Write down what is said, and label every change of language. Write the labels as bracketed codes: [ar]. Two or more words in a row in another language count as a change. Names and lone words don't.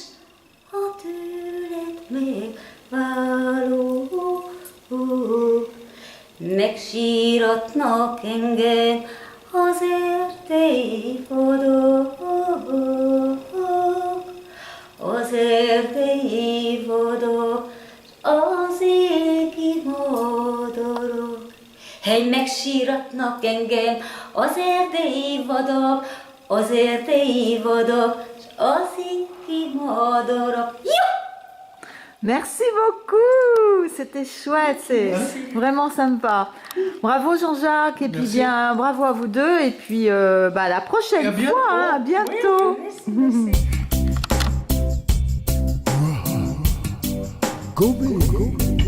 [hu] Ha tőled megválok, megsíratnak engem az erdei vadok, az erdei vadok, az égi madarak. Hey, megsíratnak engem az erdei vadok, az erdei vadok, az égi madarak. [fr] Merci beaucoup, c'était chouette, c'est vraiment sympa. Bravo Jean-Jacques, et puis bien bravo à vous deux, et puis à la prochaine fois, hein, à bientôt. Merci. [en] Go big.